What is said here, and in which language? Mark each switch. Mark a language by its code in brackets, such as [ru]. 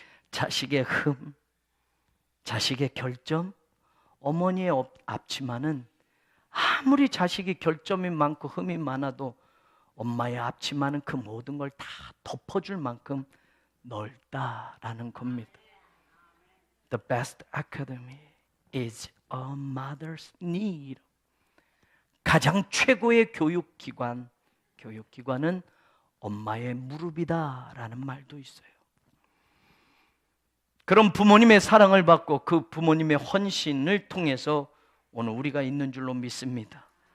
[ko] 자식의 흠, 자식의 결점, 어머니의 앞치마는 아무리 자식이 결점이 많고 흠이 많아도 엄마의 앞치마는 그 모든 걸 다 덮어줄 만큼 넓다라는 겁니다. [en] The best academy is a mother's knee. [ko] 가장 최고의 교육기관은 엄마의 무릎이다 라는 말도 있어요. 그런 부모님의 사랑을 받고 그 부모님의 헌신을 통해서 오늘 우리가 있는 줄로 믿습니다.